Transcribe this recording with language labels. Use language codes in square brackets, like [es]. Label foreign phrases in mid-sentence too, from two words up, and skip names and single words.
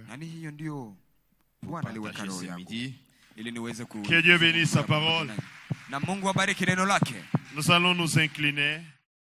[sw] Yaani hiyo ndio Bwana aliweka [fr] Partager [sw] roho [fr] ce [sw] yangu [fr] midi. [sw] ili niweze [fr] Que Dieu bénisse sa parole. [sw] na Mungu abariki neno lake. [fr] Nous allons nous incliner.